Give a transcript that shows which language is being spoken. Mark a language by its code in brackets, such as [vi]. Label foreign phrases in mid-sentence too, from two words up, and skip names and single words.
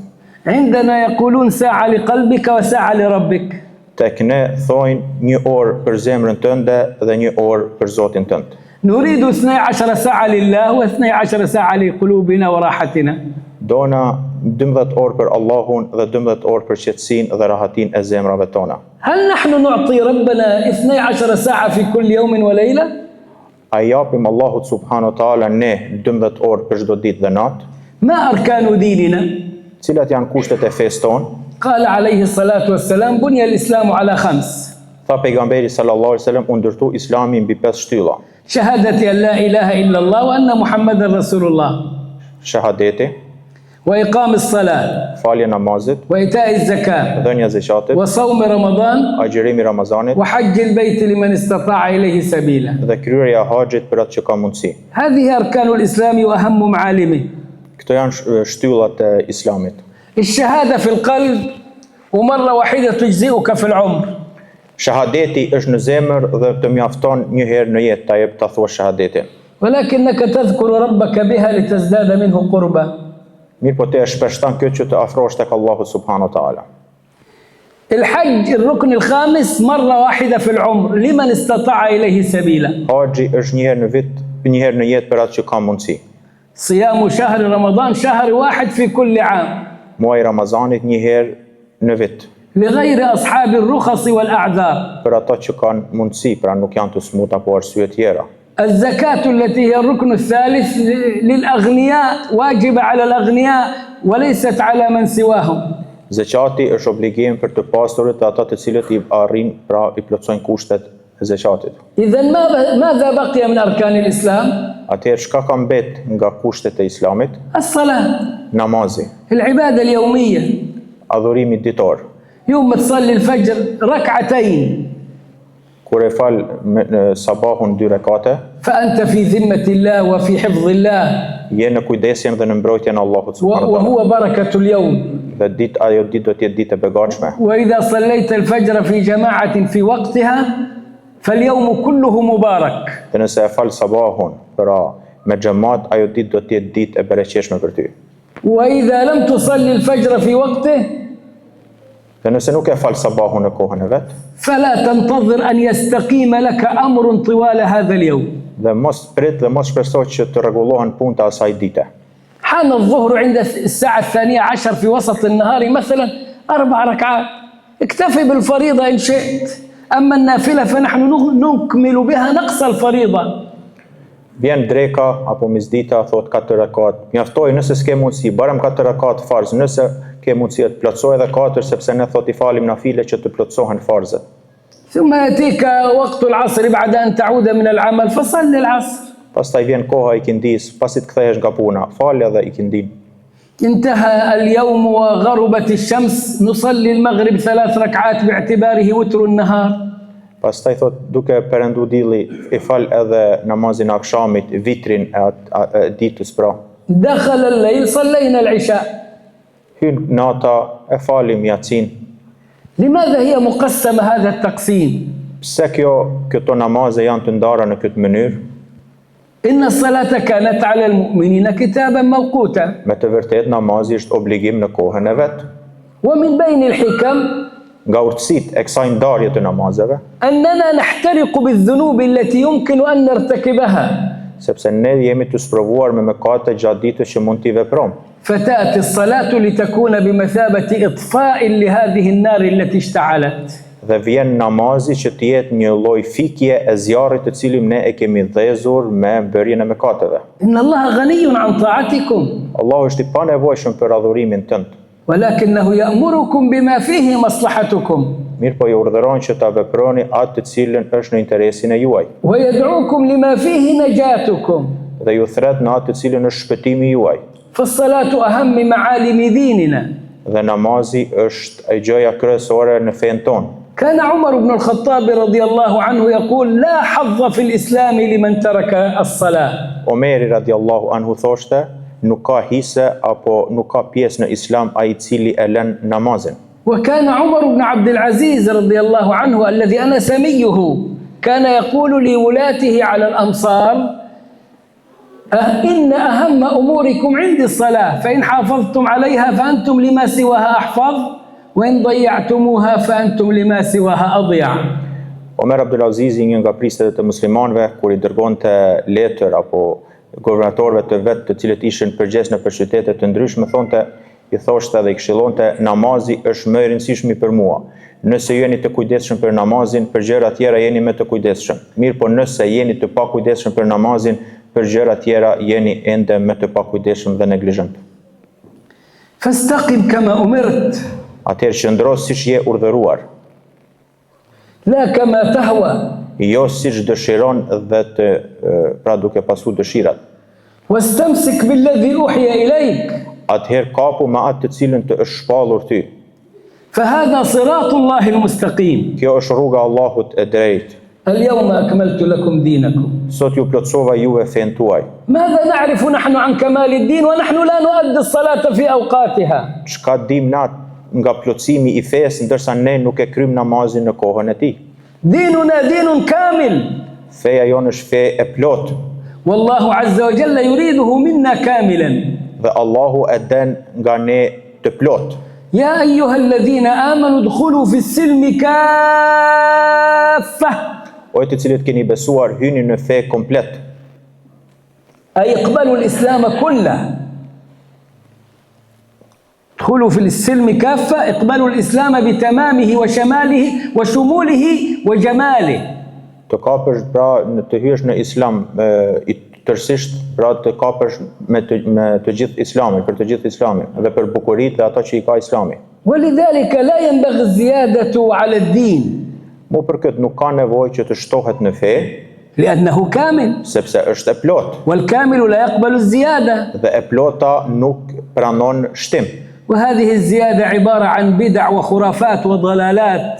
[ar] عندنا يقولون ساعة لقلبك وساعة لربك. [sq] Tek ne thojnë një orë për zemrën tënde dhe një orë për Zotin tënd. [ar] نريد 12 ساعة لله و12 ساعة لقلوبنا وراحتنا. [sq] Dona 12 orë për Allahun dhe 12 orë për qetësinë dhe rahatin e zemrave tona. [ar] هل نحن نعطي ربنا 12 ساعة في كل يوم وليلة؟ [sq] A japim Allahut [ar] سبحانه وتعالى [sq] ne 12 orë për çdo ditë dhe natë? [ar] ما أركان ديننا؟ [sq] Cilat janë kushtet e fesë tonë? [ar] قال عليه الصلاة والسلام بني الإسلام على 5. [sq] Tha pejgamberi [ar] صلى الله عليه وسلم, [sq] u ndërtu Islami mbi 5 shtylla. [ar] شهادة أن لا إله إلا الله وأن محمد رسول الله [sq] Shahadeti, [ar] وإقام الصلاة [sq] falje namazit, [ar] وإيتاء الزكاة [sq] dhënia zakatit, [ar] وصوم رمضان [sq] agjërimi Ramazanit [ar] وحج البيت لمن استطاع إليه سبيلا. [sq] dhe kryerja e haxhit për atë që ka mundësi. [ar] هذه أركان الإسلام وأهم معالمه. [sq] Këto janë shtyllat e Islamit. [ar] الشهادة في القلب ومرة واحدة تجزئك في العمر. [sq] Shahadeti është në zemër dhe të mjafton një herë në jetë ta jep ta thuash shahadetin. [ar] ولكنك تذكر ربك بها لتزداد منه قربا. [sq] Mirë po te e shpeshtan këtë që të afrohesh tek Allahu [ar] سبحانه وتعالى. الحج الركن الخامس مرة واحدة في العمر لمن استطاع إليه سبيلا. [sq] Haxhi është një herë në vit, një herë në jetë për atë që ka mundësi. [ar] صيام شهر رمضان شهر واحد في كل عام [sq] Muaji Ramazanit një herë në vit. [ar] لغير أصحاب الرخص والأعذار. [sq] Për ata që kanë mundësi, pra nuk janë të smuta apo arsye tjera. [ar] الزكاة التي هي الركن الثالث للأغنياء واجبة على الأغنياء وليست على من سواهم. [sq] Zekati është obligim për të pastrurit dhe ata të cilët i arrin, pra i plotësojnë kushtet e zekatit. [ar] إذا ماذا بقي من أركان الإسلام؟ [sq] Atëherë çka ka mbet nga kushtet e Islamit? [ar] الصلاة، [sq] Namazi, [ar] العبادة اليومية. [sq] adhurimi ditor. [ar] يوم تصلي الفجر ركعتين [sq] Kur e fal sabahun 2 rekate, [ar] فأنت في ذمة الله وفي حفظ الله [sq] je në kujdesjen dhe në mbrojtjen e Allahut [ar] سبحانه وتعالى. وهو بركة اليوم. [sq] Dhe ajo ditë do të jetë ditë e begatshme. [ar] وإذا صليت الفجر في جماعة في وقتها فاليوم كله مبارك. [sq] Dhe nëse e fal sabahun, pra me xhamat, ajo ditë do të jetë ditë e bereqeshme për ty. [ar] وإذا لم تصلي الفجر في وقته [sq] Dhe nëse nuk e fal sabahun në kohën e vet, [ar] فلا تنتظر أن يستقيم لك أمر طوال هذا اليوم. [sq] dhe mos prit dhe mos shpresoj që të rregullohen punët e asaj dite. [ar] حان الظهر عند الساعة 12 في وسط النهار مثلا 4 ركعات، اكتفي بالفريضة إن شئت، أما النافلة فنحن نكمل بها نقص الفريضة. [sq] Vjen dreka apo misdita, thot 4 rekat. Mjaftoj nëse s'ke mundësi, barem 4 rekat farz, nëse ke mundësi të plotësoj edhe 4, sepse ne thot I falim nafile që të plotësohen farzet. [ar] ثم يأتيك وقت العصر بعد أن تعود من العمل فصل العصر. [sq] Pastaj vjen koha I kindis, pasi të kthehesh nga puna, fal edhe ikindin. [ar] انتهى اليوم وغربت الشمس نصلي المغرب 3 ركعات باعتباره وتر النهار. [sq] Pastaj thot duke perëndu dielli, I fal edhe namazin e akşamit, vitrin e ditës pra. [ar] دخل الليل صلينا العشاء. [sq] Hyn nata, e falim yatsin. [ar] لماذا هي مقسمة هذا التقسيم؟ [sq] Pse këto namaze janë të ndara në këtë mënyrë? [ar] إن الصلاة كانت على المؤمنين كتابا موقوتا. [sq] Me të vërtet namazi është obligim në kohën e vet. [ar] ومن بين الحكم [sq] Nga urtësitë e kësaj ndarje të namazeve, [ar] أننا نحترق بالذنوب التي يمكن أن نرتكبها. [sq] sepse ne jemi të sprovuar me mëkate gjatë ditës që mund t'i veprojmë. [ar] فتأتي الصلاة لتكون بمثابة إطفاء لهذه النار التي اشتعلت. [sq] Dhe vjen namazi që të jetë një lloj fikje e zjarrit të cilin ne e kemi dhezur me bërjen e mëkateve. [ar] إن الله غني عن طاعتكم [sq] Allahu është I panevojshëm për adhurimin tënd. [ar] ولكنه يأمركم بما فيه مصلحتكم [sq] Mirë po ju urdhëron që ta veproni atë të cilën është në interesin e juaj. [ar] ويدعوكم لما فيه نجاتكم. [sq] Dhe ju thret në atë të cilën është shpëtimi juaj. [ar] فالصلاة أهم معالم ديننا. [sq] Dhe namazi është e gjëja kryesore në fen tonë. [ar] كان عمر بن الخطاب رضي الله عنه يقول لا حظ في الإسلام لمن ترك الصلاة. [sq] Omeri [ar] رضي الله عنه [sq] thoshte, nuk ka hise apo nuk ka pjesë në Islam ai I cili e lën namazin. [ar] وكان عمر بن عبد العزيز رضي الله عنه الذي أنا سميه كان يقول لولاته على الأمصار إن أهم أموركم عندي الصلاة فإن حافظتم عليها فأنتم لما سواها أحفظ وإن ضيعتموها فأنتم لما سواها أضيع. [sq] Omer Abdul Aziz, një nga pristët e muslimanëve, kur I dërgonte letër apo guvernatorëve të vet, të cilët ishin përgjegjës në qytete të ndryshme, thonte, I thoshte dhe I këshillonte, namazi është më I rëndësishmi për mua. Nëse jeni të kujdesshëm për namazin, për gjëra tjera jeni më të kujdesshëm. Mirë, po nëse jeni të pakujdesshëm për namazin, për gjëra tjera jeni ende më të pakujdesshëm dhe neglizhent. [ar] فاستقم كما أمرت. [sq] Atëherë qëndro siç je urdhëruar. [ar] لا كما تهوى [sq] jo siç dëshiron dhe të pra duke pasur dëshirat. [ar] واستمسك بالذي أوحي إليك [sq] Atëherë kapu me atë të cilën të është shpallur ty. [ar] فهذا صراط الله المستقيم. [sq] Kjo është rruga Allahut e drejtë. [ar] اليوم أكملت لكم دينكم. [sq] Sot ju plotësova juve fen tuaj. [ar] ماذا نعرف نحن عن كمال الدين ونحن لا نؤدي الصلاة في أوقاتها؟ [sq] Çka dim na nga plotësimi i fesë ndërsa ne nuk e kryjm namazin në kohën e tij. [ar] ديننا دين كامل. [sq] Feja jonë është fe e plot [ar] والله عز وجل يريده منا كاملا. [sq] dhe Allahu e den nga ne të plot. [ar] يا أيها الذين آمنوا ادخلوا في السلم كافة. [sq] O të cilët keni besuar hyni në fe komplet. [ar] أي اقبلوا الإسلام كله. ادخلوا في السلم كافة، اقبلوا الإسلام بتمامه وشماله وشموله وجماله. [sq] Të kapësh pra të hysh në Islam i tërësisht, pra të kapësh me të gjithë Islamin, për të gjithë Islamin dhe për bukuritë dhe ato që i ka Islami. [ar] ولذلك لا ينبغي الزيادة على الدين [sq] Mu për këtë nuk ka nevojë që të shtohet në fe, [ar] لأنه كامل [sq] sepse është e plot [ar] والكامل لا يقبل الزيادة. [sq] dhe e plota nuk pranon shtim. [ar] وهذه الزيادة عبارة عن بدع وخرافات وضلالات